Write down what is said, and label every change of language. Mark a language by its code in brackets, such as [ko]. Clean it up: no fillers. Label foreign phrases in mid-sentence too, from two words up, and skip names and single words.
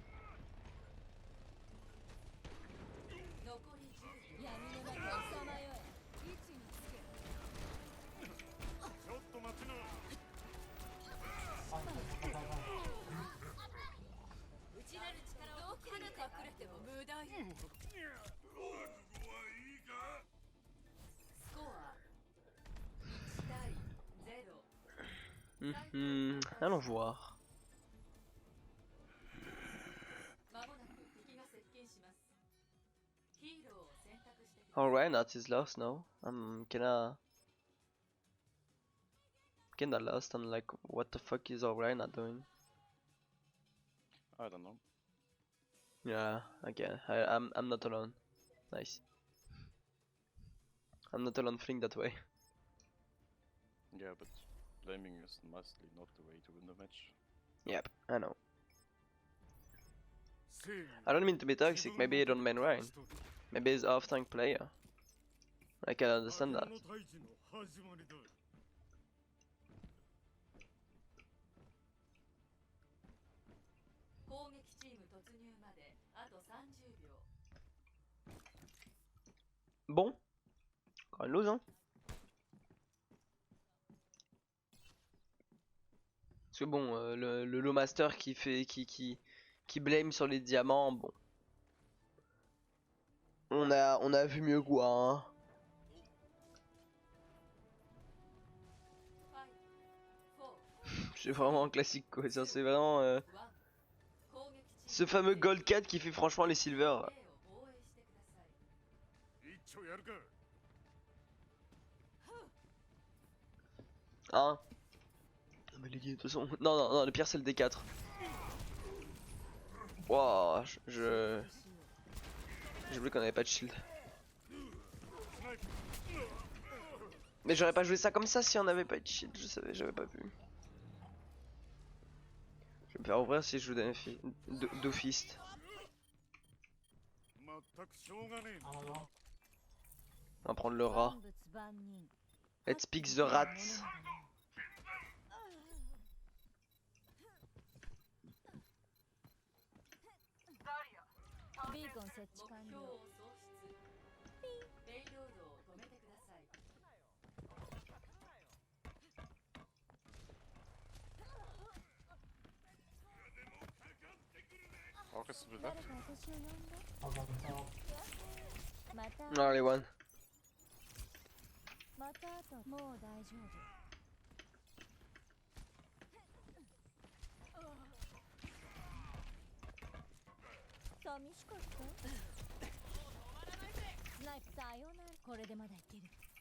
[ja] 残り10闇の中をさまよえ位置につけ打ち出る力をどこに隠れても無駄よスコア1対0 [fr] Allons voir. [ja] まもなく敵が接近しますヒーローを選択してください [en] Oh, Reinhardt is lost now. I'm kinda lost. I'm like, what the fuck is all Reinhardt doing? I don't know. Yeah, okay. I'm not alone. Nice. I'm not alone feeling that way. Yeah, but blaming is mostly not the way to win the match. Yep, I know. I don't mean to be toxic. Maybe he don't main Ryan. Maybe he's off tank player. I can understand that. [ja] 攻撃チーム突入まであと30秒 [fr] Bon. Encore une lose, hein. Parce que bon, le [en] low master [fr] qui fait qui blame sur les diamants, bon. On a vu mieux quoi, hein. 5 4 C'est vraiment un classique quoi, ça c'est vraiment [ja] 1 攻撃チ [fr] ce fameux gold 4 qui fait franchement les silver. [ja] ーム A を防衛してください [fr] Hein. Non mais les gars, de toute façon. Non, le pire c'est le D4. Wow, j'ai oublié qu'on avait pas de shield. Mais j'aurais pas joué ça comme ça si on avait pas de shield, je savais, j'avais pas vu. Je vais me faire ouvrir si je joue d'office. On va prendre le rat. [en] Let's pick the rat. [ja] ビーコン設置完了目標を喪失レイロードを止めてください [en] August will [ja] 誰 [en] left. [ja] か私を呼んだ [en] I'll go and help. [ja] また [fr] Non, les one. [ja] またあともう大丈夫寂しかったスナイプさようならこれでまだいける